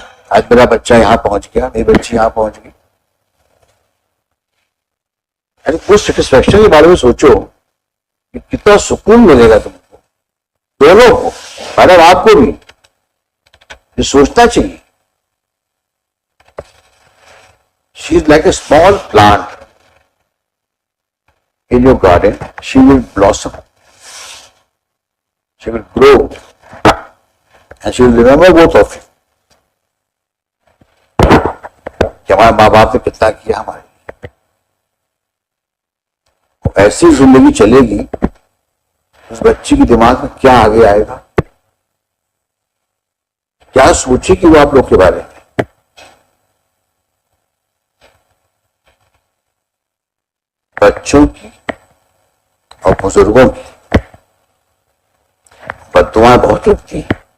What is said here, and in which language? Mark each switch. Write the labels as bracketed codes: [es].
[hi] आज मेरा बच्चा यहां पहुंच गया, मेरी बच्ची यहां पहुंच गई, उस सेटिस्फेक्शन के बारे में सोचो कि कितना सुकून मिलेगा तुमको, दोनों को, मैडम आपको भी ये सोचना चाहिए। [en] She is like a small plant in your garden. She will blossom, she will grow, and she will remember both of you [hi] कि हमारे माँ बाप ने कितना किया हमारे लिए। ऐसी जिंदगी चलेगी, उस बच्ची के दिमाग में क्या आगे आएगा, क्या सोचेगी वो आप लोग के बारे में। बच्चों की और बुजुर्गों की बद्दुआएं बहुत लगती हैं।